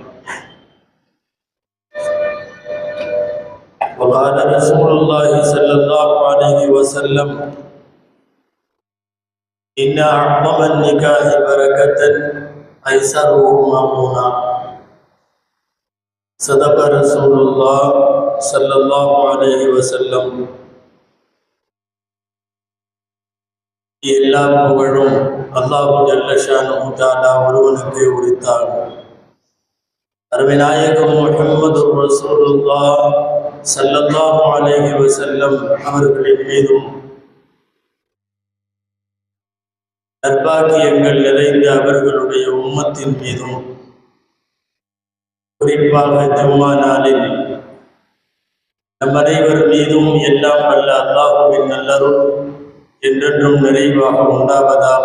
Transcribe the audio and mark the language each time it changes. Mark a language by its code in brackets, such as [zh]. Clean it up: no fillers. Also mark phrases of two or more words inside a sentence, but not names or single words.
[ar] وقال رسول الله صلى الله عليه وسلم: إن أعظم النكاح بركة أيسره مأمونا. صدق رسول الله صلى الله عليه وسلم. [ta] எல்லா புகழும் [ar] الله جل شأنه تعالى [ta] ஒருவனுக்கே உரித்தான். அருமைநாயகம் முஹம்மது [ar] رسول الله صلى الله عليه وسلم [ta] அவர்களின் மீதும் நற்பாக்கியங்கள் நிறைந்த அவர்களுடைய உம்மத்தின் மீதும் குறிப்பாக ஜும்மா நாளில் நம் அனைவர் மீதும் எல்லாம் வல்ல அல்லாஹுவின் நல்லருள் என்றென்றும் நிறைவாக உண்டாவதாக.